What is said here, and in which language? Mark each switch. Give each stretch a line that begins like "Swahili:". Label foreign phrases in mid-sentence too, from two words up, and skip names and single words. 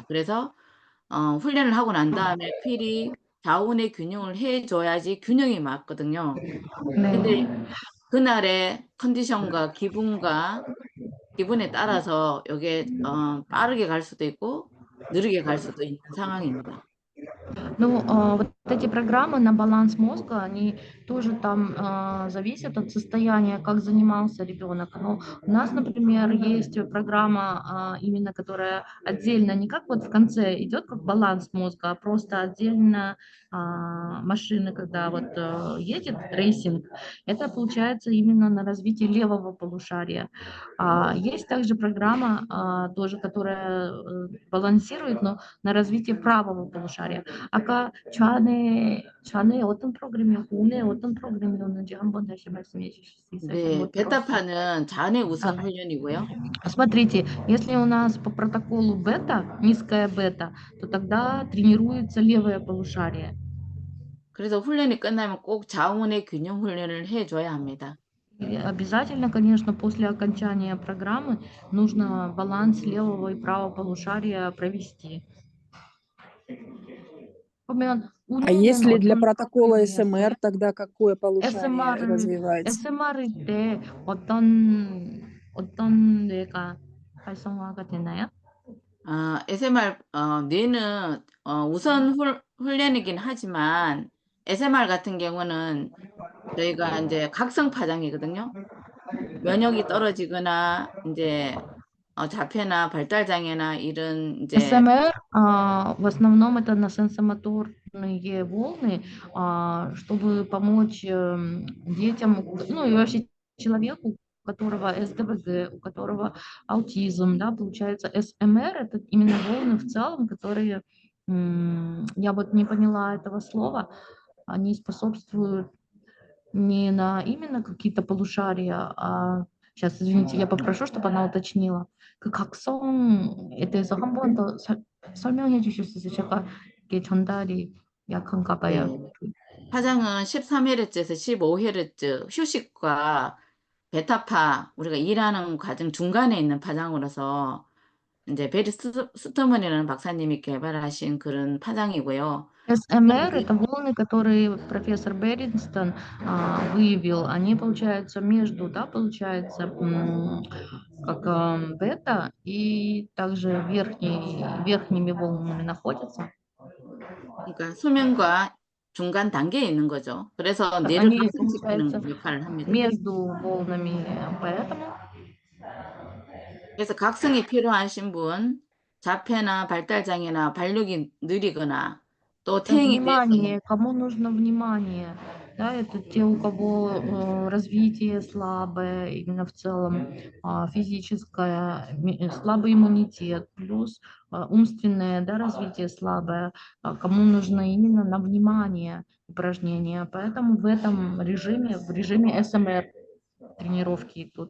Korean: 그래서 훈련을 하고 난 다음에 필히 자운의 균형을 해줘야지 균형이 맞거든요. 근데 네. 그날의 컨디션과 기분에 따라서 이게 빠르게 갈 수도 있고 느리게 갈 수도 있는 상황입니다.
Russian: Ну, вот эти программы на баланс мозга, они тоже там зависят от состояния, как занимался ребенок. Но у нас, например, есть программа именно, которая отдельно, не как вот в конце идет как баланс мозга, а просто отдельно машины, когда вот едет рейсинг, это получается именно на развитие левого полушария. Есть также программа тоже, которая балансирует, но на развитие правого полушария.
Korean: 아까 좌뇌 어떤 프로그램이었고 우뇌 어떤 프로그램이었는지 한번 다시 말씀해 주실 수 있어요? 네, 잘못 들었어요. 베타파는 자안의 우선 훈련이고요.
Russian: Смотрите, если у нас по протоколу бета, низкая бета, то тогда тренируется левое полушарие.
Korean: 그래서 훈련이 끝나면 꼭 자운의 균형 훈련을 해줘야 합니다.
Russian: И обязательно, конечно, после окончания программы нужно баланс левого и правого полушария провести.
Korean: 그러면
Russian: А
Korean: 우뇌는
Russian: если для
Korean: 어떤
Russian: протокола
Korean: 프로그램이었어요?
Russian: СМР, тогда какое полушарие развивается?
Korean: SMR일 때 어떤 뇌가 활성화가 되나요? SMR 뇌는 우선 훈련이긴 하지만 SMR 같은 경우는 저희가 이제 각성 파장이거든요. 면역이 떨어지거나 이제 자폐나 발달 장애나 이런 이제
Russian: СМР в основном это на сенсомоторные волны, чтобы помочь детям, ну и вообще человеку, у которого СДВГ, у которого аутизм, да, получается СМР это именно волны в целом, которые, я вот не поняла этого слова, они способствуют не на именно какие-то полушария, сейчас, извините, я попрошу, чтобы она уточнила.
Korean: 그 각성에 대해서 한 번 더 설명해 주실 수 있어요? 제가 이게 전달이 약한가 봐요. 네. 파장은 13Hz에서 15Hz 휴식과 베타파 우리가 일하는 과정 중간에 있는 파장으로서 이제 베리 스터먼이라는 박사님이 개발하신 그런 파장이고요.
Russian: СМР это волны, которые профессор Беринстон выявил. Они, получается, между, да, получается, как бета и также верхними волнами находятся.
Korean: 그러니까 수면과 중간 단계에 있는 거죠. 그래서 뇌를
Russian: Они,
Korean: 각성시키는
Russian: получается,
Korean: 역할을 합니다.
Russian: между волнами, поэтому
Korean: 그래서 각성이 필요하신 분, 자폐나 발달 장애나 발육이 느리거나 또
Russian: это
Korean: 퇴행이 돼서
Russian: внимание, кому нужно внимание, да, это те, у кого развитие слабое, именно в целом физическое, слабый иммунитет, плюс умственное, да, развитие слабое, кому нужно именно на внимание упражнения, поэтому в этом режиме, в режиме СМР тренировки идут.